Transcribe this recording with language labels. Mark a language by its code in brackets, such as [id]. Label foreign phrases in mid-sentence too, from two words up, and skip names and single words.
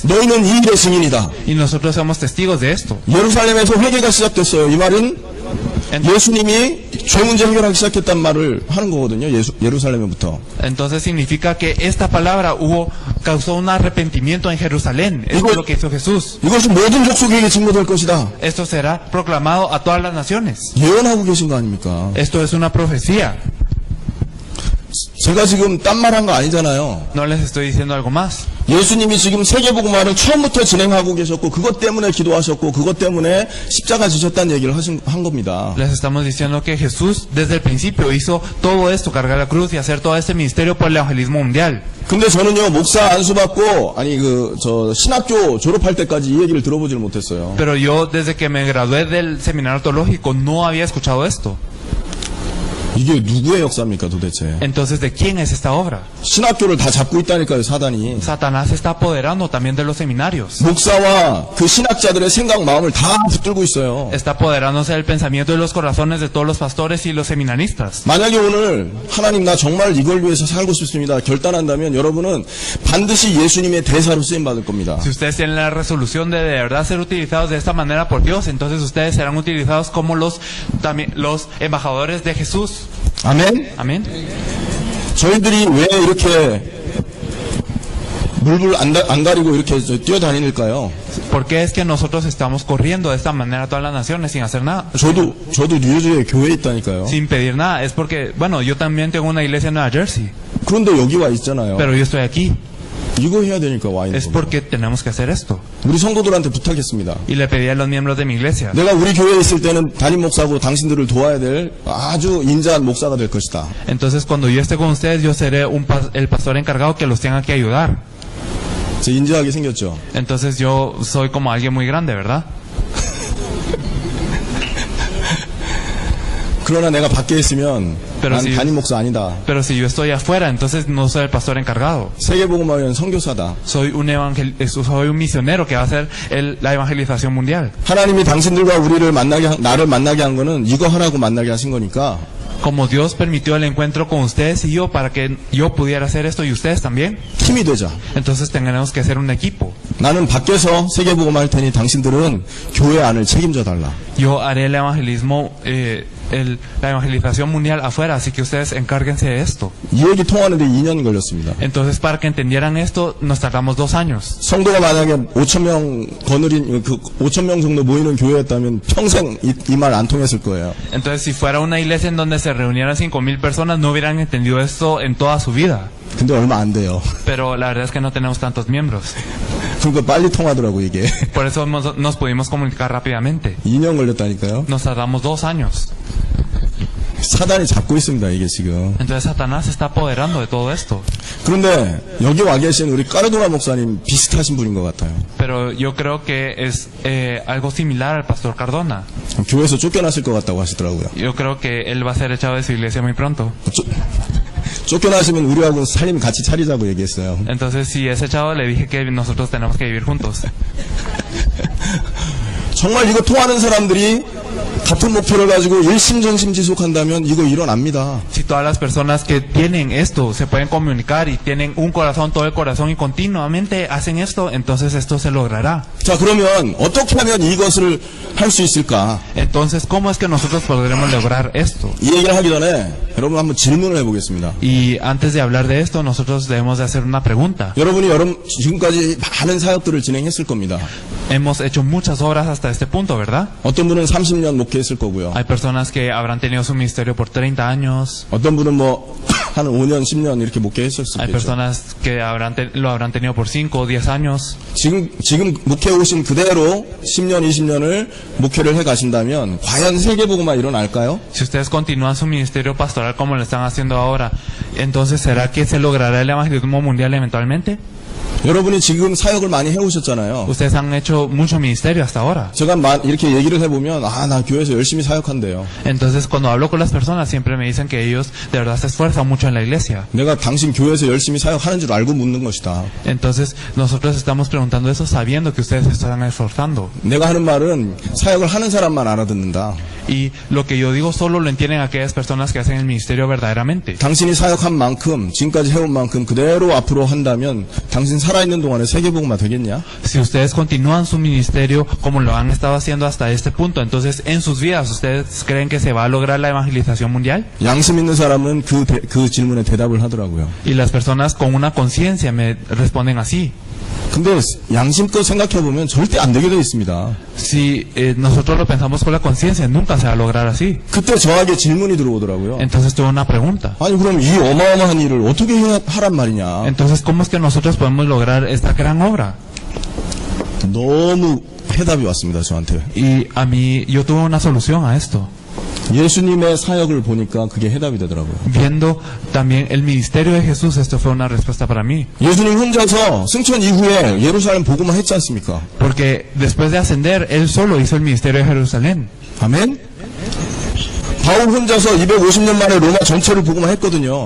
[ko] 너희는 이 일의 증인이다. [es] Y nosotros somos testigos de esto. [ko] 예루살렘에서 회개가 시작됐어요. 이 말은 예수님이 죄 문제 해결하기 시작했단 말을 하는 거거든요. 예루살렘부터. [es] Entonces significa que esta palabra causó un arrepentimiento en Jerusalén. Esto es lo que hizo Jesús. [ko] 이것은 모든 족속에게 증거될 것이다. [es] Esto será proclamado a todas las naciones. [ko] 예언하고 계신 거 아닙니까? [es] Esto es una profecía. [ko] 제가 지금 딴 말 한 거 아니잖아요. [es] No les estoy diciendo algo más. [ko] 예수님이 지금 세계복음화를 처음부터 진행하고 계셨고 그것 때문에 기도하셨고 그것 때문에 십자가 지셨다는 얘기를 한 겁니다. [es] Les estamos diciendo que Jesús desde el principio hizo todo esto, cargar la cruz y hacer todo este ministerio por el evangelismo mundial. [ko] 근데 저는요 목사 안수받고 신학교 졸업할 때까지 이 얘기를 들어보질 못했어요. [es] Pero yo desde que me gradué del seminario teológico no había escuchado esto. [ko] 이게 누구의 역사입니까 도대체? [es] Entonces, ¿de quién es esta obra? [ko] 신학교를 다 잡고 있다니까요 사단이. [es] Satanás se está apoderando también de los seminarios. [ko] 목사와 그 신학자들의 생각 마음을 다 붙들고 있어요. [es] Está apoderándose del pensamiento y los corazones de todos los pastores y los seminaristas. [ko] 만약에 오늘 하나님 나 정말 이걸 위해서 살고 싶습니다 결단한다면 여러분은 반드시 예수님의 대사로 쓰임 받을 겁니다. [es] Si ustedes tienen la resolución de verdad ser utilizados de esta manera por Dios, entonces ustedes serán utilizados como los embajadores de Jesús. [ko] 아멘. [es] Amén. [ko] 저희들이 왜 이렇게 물불 안 가리고 이렇게 뛰어다니는가요? [es] ¿Por qué es que nosotros estamos corriendo de esta manera a todas las naciones sin hacer nada? [ko] 저도 뉴저지에 교회에 있다니까요. [es] Sin pedir nada. Es porque, bueno, yo también tengo una iglesia en Nueva Jersey, [ko] 그런데 여기 와 있잖아요. [es] pero yo estoy aquí. [ko] 이거 해야 되니까 와 있는 [es] Es [ko] 거예요. [es] porque tenemos que hacer esto. [ko] 우리 성도들한테 부탁했습니다. [es] Y le pedí a los miembros de mi iglesia. [ko] 내가 우리 교회에 있을 때는 담임 목사고 당신들을 도와야 될 아주 인자한 목사가 될 것이다. [es] Entonces, cuando yo esté con ustedes, yo seré el pastor encargado que los tenga que ayudar. [ko] 제 인자하게 생겼죠. [es] Entonces, yo soy como alguien muy grande, ¿verdad? [ko] 그러나 내가 밖에 있으면 [es] Pero [ko] 난 [es] si- [ko] 담임 목사 아니다. [es] Pero si yo estoy afuera, entonces no soy el pastor encargado. [ko] 세계복음화위원 선교사다. [es] Soy un misionero que va a hacer la evangelización mundial. [ko] 하나님이 당신들과 나를 만나게 한 거는 이거 하라고 만나게 하신 거니까 [es] Como Dios permitió el encuentro con ustedes y yo para que yo pudiera hacer esto y ustedes también, [ko] 힘이 되자. [es] entonces tenemos que ser un equipo. [ko] 나는 밖에서 세계복음화 할 테니 당신들은 교회 안을 책임져 달라. [es] Yo haré el evangelismo, la evangelización mundial afuera, así que ustedes encárguense de esto. [ko] 이 얘기 통하는데 2년 걸렸습니다. [es] Entonces, para que entendieran esto, nos tardamos 2 años. [ko] 성도가 만약에 5,000명 거느린 5,000명 정도 모이는 교회였다면 평생 이 말 안 통했을 거예요. [es] Entonces, si fuera una iglesia en donde se reunieran 5,000 personas, no hubieran entendido esto en toda su vida. [ko] 근데 얼마 안 돼요. [es] Pero la verdad es que no tenemos tantos miembros. [ko] 그러니까 빨리 통하더라고 이게. [es] Por eso nos pudimos comunicar rápidamente. [ko] 2년 걸렸다니까요. [es] Nos tardamos 2 años. [ko] 사단이 잡고 있습니다 이게 지금. [es] Entonces Satanás se está apoderando de todo esto. [ko] 그런데 여기 와 계신 우리 까르도나 목사님 비슷하신 분인 것 같아요. [es] Pero yo creo que es algo similar al pastor Cardona. [ko] 교회에서 쫓겨났을 것 같다고 하시더라고요. [es] Yo creo que él va a ser echado de su iglesia muy pronto. [ko] 쫓겨나시면 우리하고 살림 같이 차리자고 얘기했어요. [es] Entonces, si es echado, le dije que nosotros tenemos que vivir juntos. [ko] 정말 이거 통하는 사람들이 같은 목표를 가지고 일심전심 지속한다면 이거 일어납니다. [es] Si todas las personas que tienen esto se pueden comunicar y tienen un corazón, todo el corazón y continuamente hacen esto, entonces esto se logrará. [ko] 자 그러면 어떻게 하면 이것을 할 수 있을까? [es] Entonces, ¿cómo es que nosotros podremos lograr esto? [ko] 이 얘기를 하기 전에 여러분 한번 질문을 해보겠습니다. [es] Y antes de hablar de esto, nosotros debemos de hacer una pregunta. [ko] 여러분이 지금까지 많은 사역들을 진행했을 겁니다. [es] Hemos hecho muchas obras hasta este punto, ¿verdad? [ko] 어떤 분은 30년 목회했을 거고요. [es] Hay personas que habrán tenido su ministerio por 30 años. [ko] 어떤 분은 한 5년, 10년 이렇게 [es] Hay [ko] 목회했었겠죠. [es] personas que lo habrán tenido por 5 o 10 años. [ko] 지금 목회 오신 그대로 10년, 20년을 목회를 해 가신다면 과연 세계복음화 일어날까요? [es] Si ustedes continúan su ministerio pastoral como lo están haciendo ahora, entonces ¿será que se logrará el evangelismo mundial eventualmente? [ko] 여러분이 지금 사역을 많이 해오셨잖아요. [es] Ustedes han hecho mucho ministerio hasta ahora. [ko] 제가 이렇게 얘기를 해보면 나 교회에서 열심히 사역한대요. [es] Entonces cuando hablo con las personas siempre me dicen que ellos de verdad se esfuerzan mucho en la iglesia. [ko] 내가 당신 교회에서 열심히 사역하는 줄 알고 묻는 것이다. [es] Entonces nosotros estamos preguntando eso sabiendo que ustedes se están esforzando. [ko] 내가 하는 말은 사역을 하는 사람만 알아듣는다. [es] Y lo que yo digo solo lo entienden aquellas personas que hacen el ministerio verdaderamente. [ko] 당신이 사역한 만큼, 지금까지 해온 만큼 그대로 앞으로 한다면 당신 살아있는 동안에 세계복음화 되겠냐? [es] Si ustedes continúan su ministerio como lo han estado haciendo hasta este punto, entonces en sus vidas, ¿ustedes creen que se va a lograr la evangelización mundial? [ko] 양심 있는 사람은 그 질문에 대답을 하더라고요. [es] Y las personas con una conciencia me responden así. [ko] 근데 양심껏 생각해보면 절대 안 되게 되어 있습니다. [es] Si nosotros lo pensamos con la conciencia, nunca se va a lograr así. [ko] 그때 저에게 질문이 들어오더라고요. [es] Entonces tuve una pregunta. [ko] 아니 그럼 이 어마어마한 일을 어떻게 하란 말이냐. [es] Entonces, ¿cómo es que nosotros podemos lograr esta gran obra? [ko] 너무 해답이 왔습니다, 저한테. [es] Y a mí, yo tuve una solución a esto. [ko] 예수님의 사역을 보니까 그게 해답이 되더라고요. [es] Viendo también el ministerio de Jesús, esto fue una respuesta para mí. [ko] 예수님 혼자서 승천 이후에 예루살렘 복음화 했지 않습니까? [es] Porque después de ascender, él solo hizo el ministerio de Jerusalén. [ko] 아멘? 바울 혼자서 250년 만에 로마 전체를 복음화 했거든요.